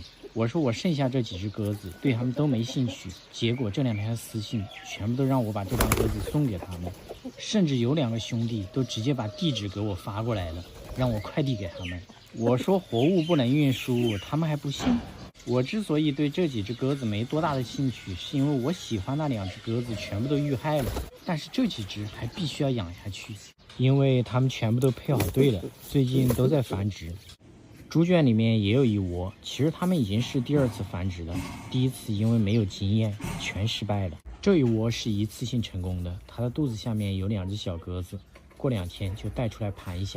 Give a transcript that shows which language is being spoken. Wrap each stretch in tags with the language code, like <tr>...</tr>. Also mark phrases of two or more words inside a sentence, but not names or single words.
<zh>我說我剩下這幾隻鴿子對他們都沒興趣，結果這2天的私信全部都讓我把這幫鴿子送給他們，甚至有2個兄弟都直接把地址給我發過來了，讓我快遞給他們。我說活物不能運輸，他們還不信。我之所以對這幾隻鴿子沒多大的興趣，是因為我喜歡那2只鴿子全部都遇害了，但是這幾隻還必須要養下去，因為它们全部都配好對了，最近都在繁殖。豬圈裡面也有一窩，其實它們已經是第2次繁殖了，第1次因為沒有經驗全失敗了，這一窩是一次性成功的。它的肚子下面有2只小鴿子，過2天就帶出來盤一下。</zh>